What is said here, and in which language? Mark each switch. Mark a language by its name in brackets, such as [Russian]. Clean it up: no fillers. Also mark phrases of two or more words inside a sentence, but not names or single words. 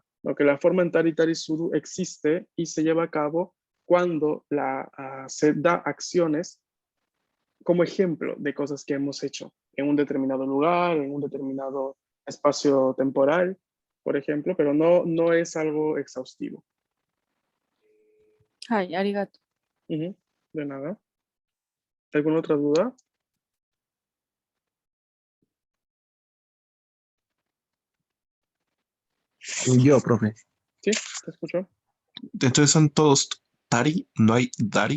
[Spanish] Lo que la forma en [Japanese] たりたりする [Spanish] existe y se lleva a cabo cuando se da acciones como ejemplo de cosas que hemos hecho en un determinado lugar, en un determinado espacio temporal, por ejemplo, pero no es algo exhaustivo. [Japanese] はい、ありがと [Spanish] Ujú. De nada. ¿Alguna otra duda? Yo, profe. Sí, te escucho. Entonces son todos Tari, no hay Dari.